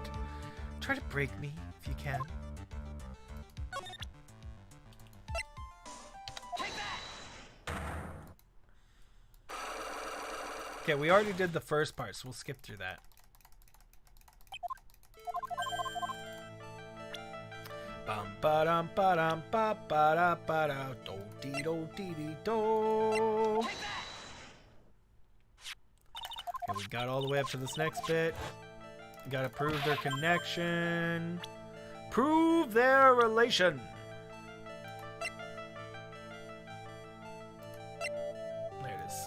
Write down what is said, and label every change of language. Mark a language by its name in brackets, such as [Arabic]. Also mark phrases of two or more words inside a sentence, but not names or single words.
[English] Try to break me if you can. Okay, we already did the first part, so we'll skip through that. Bum ba dum ba dum ba ba da ba da do dee do dee dee do. Okay, we got all the way up to this next bit. We gotta prove their connection. Prove their relation. There it is.